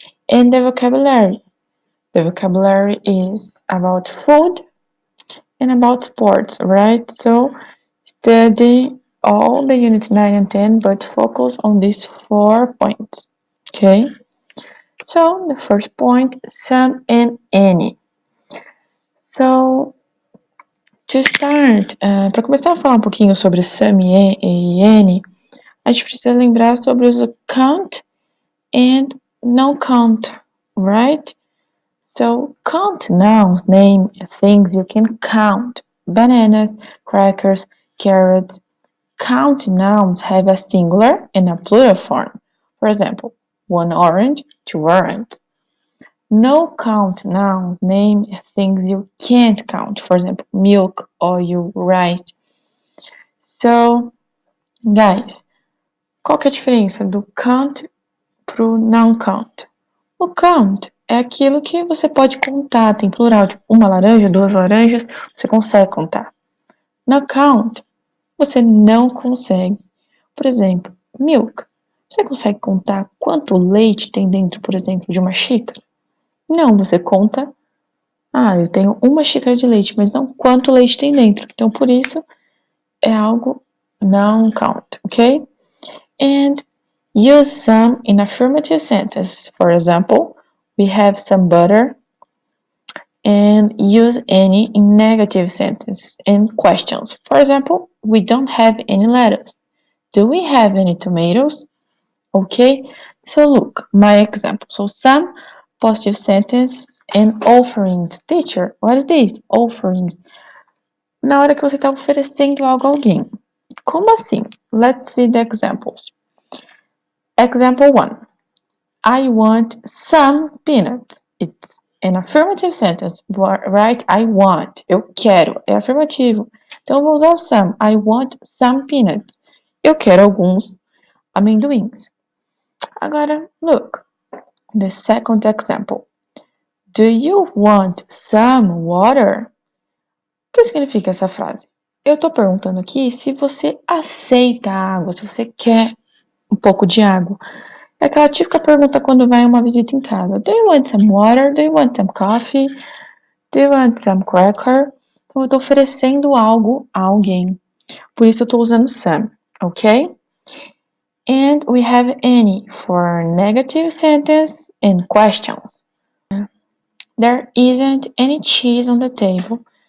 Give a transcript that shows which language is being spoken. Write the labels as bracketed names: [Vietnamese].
[English] And the vocabulary. The vocabulary is about food and about sports, right? So study all the unit 9 and 10, but focus on these 4 points, okay? So the first point, some and any. So to start, [Portuguese] para começar a falar um pouquinho sobre some e any, a gente precisa lembrar sobre os [English] count and no count, right? So count nouns name things you can count. Bananas, crackers, carrots. Count nouns have a singular and a plural form. For example, one orange, two oranges. No count nouns name things you can't count. For example, milk, oil, rice. [Portuguese] So, guys, qual que é a diferença do count pro não count? O count é aquilo que você pode contar, tem plural, tipo uma laranja, duas laranjas, você consegue contar. No count, você não consegue. Por exemplo, milk. Você consegue contar quanto leite tem dentro, por exemplo, de uma xícara? Não, você conta. Ah, eu tenho uma xícara de leite, mas não quanto leite tem dentro. Então, por isso, é algo não count, ok? [English] And use some in affirmative sentence. For example, we have some butter. And use any in negative sentences and questions. For example, we don't have any lettuce. Do we have any tomatoes? Okay, so look, my example. So some positive sentences and offerings. Teacher, what is this? Offerings. [Portuguese] Na hora que você está oferecendo algo a alguém. Como assim? [English] Let's see the examples. Example 1. I want some peanuts. It's an affirmative sentence, right? I want. [Portuguese] Eu quero. É afirmativo. Então, eu vou usar o some. [English] I want some peanuts. [Portuguese] Eu quero alguns amendoins. Agora, look. [English] The second example. Do you want some water? [Portuguese] O que significa essa frase? Eu estou perguntando aqui se você aceita água, se você quer um pouco de água. É aquela típica pergunta quando vai uma visita em casa. [English] Do you want some water? Do you want some coffee? Do you want some cracker? [Portuguese] Então, eu estou oferecendo algo a alguém. Por isso, eu estou usando some, ok? [English] And we have any for negative sentence and questions. There isn't any cheese on the table.